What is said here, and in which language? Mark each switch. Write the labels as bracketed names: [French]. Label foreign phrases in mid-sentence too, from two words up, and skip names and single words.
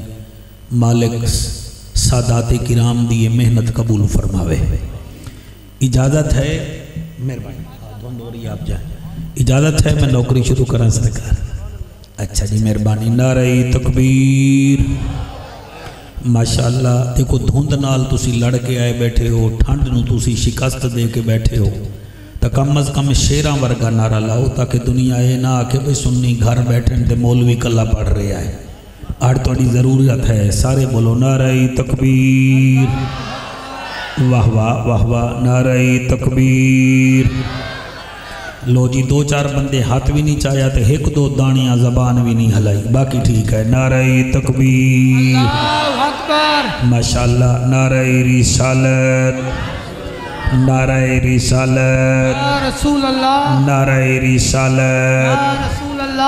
[Punjabi] مالک سادات کرام دی محنت قبول فرماوے۔ [Urdu] اجازت ہے مہربانی دھند ہو رہی آپ جائیں، اجازت ہے میں نوکری شروع کریں سرکار؟ اچھا جی مہربانی۔ نعرہ تکبیر۔ [Punjabi] ماشاءاللہ دیکھو دھند نال تسی لڑ کے آئے بیٹھے ہو، ٹھنڈ نو تسی شکست دے کے بیٹھے ہو، تو کم از کم شیراں ورگا نعرہ لاؤ تاکہ دنیا اے نہ آکے بھئی سنی گھر بیٹھیں تے مولوی کلا پڑھ رہے آئے۔ آج توڑی ضرورت ہے، سارے بولو [Urdu] نعرہ تکبیر۔ واہ واہ واہ واہ، نعرہ تکبیر۔ [Punjabi] لو جی دو چار بندے ہاتھ بھی نہیں چاہیا تے ایک دو دانیاں زبان بھی نہیں ہلائی، باقی ٹھیک ہے۔ [Urdu] نعرہ تکبیر، [Arabic] اللہ اکبر، [Urdu] ماشاءاللہ۔ نعرہ رسالت، نعرہ رسالت، [Arabic] یا رسول اللہ، [Urdu] نعرہ رسالت، [Arabic] یا رسول اللہ،